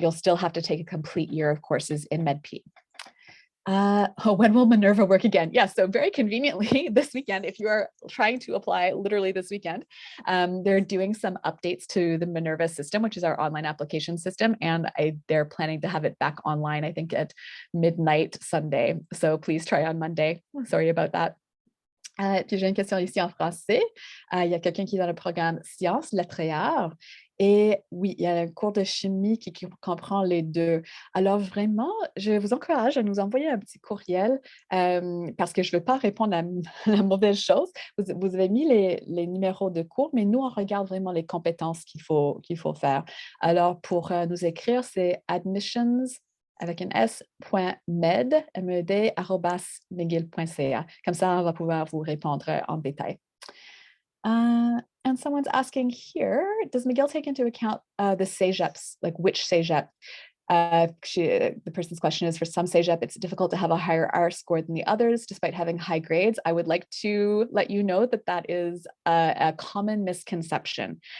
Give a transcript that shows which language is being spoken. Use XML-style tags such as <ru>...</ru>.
<en>You'll still have to take a complete year of courses in MedP. When will Minerva work again? Yes, so very conveniently this weekend, if you are trying to apply literally this weekend, they're doing some updates to the Minerva system, which is our online application system, and they're planning to have it back online, I think at midnight Sunday. So please try on Monday. Sorry about that.</en> <fr>Puis j'ai une question ici en français. Il y a quelqu'un qui est dans le programme Sciences, Lettres et Arts. Et oui, il y a un cours de chimie qui comprend les deux. Alors vraiment, je vous encourage à nous envoyer un petit courriel parce que je ne veux pas répondre à la mauvaise chose. Vous avez mis les numéros de cours, mais nous, on regarde vraiment les compétences qu'il faut faire. Alors, pour nous écrire, c'est admissions avec un s.med, med@mcgill.ca. Comme ça, on va pouvoir vous répondre en détail.</fr> <en>And someone's asking here, does McGill take into account the CEGEPs, like which CEGEP? The person's question is, for some CEGEP, it's difficult to have a higher R score than the others, despite having high grades. I would like to let you know that is a common misconception.</en>